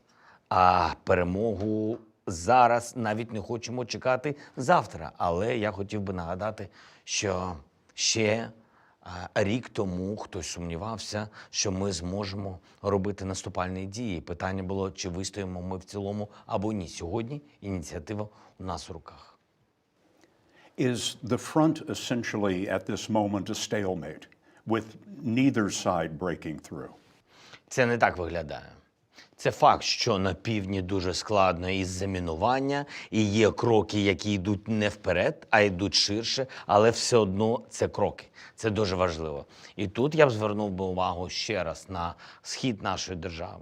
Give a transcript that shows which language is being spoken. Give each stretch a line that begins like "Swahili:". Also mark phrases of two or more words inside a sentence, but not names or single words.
Ukrainian: А перемогу зараз навіть не хочемо чекати завтра. Але я хотів би нагадати, що ще рік тому хтось сумнівався, що ми зможемо робити наступальні дії. Питання було, чи вистоїмо ми в цілому або ні. Сьогодні ініціатива у нас в руках.
English: Is the front essentially at this moment a stalemate, with neither side breaking through?
Ukrainian: Це не так виглядає. Це факт, що на півдні дуже складно із замінування, і є кроки, які йдуть не вперед, а йдуть ширше, але все одно це кроки. Це дуже важливо. І тут я б звернув би увагу ще раз на схід нашої держави.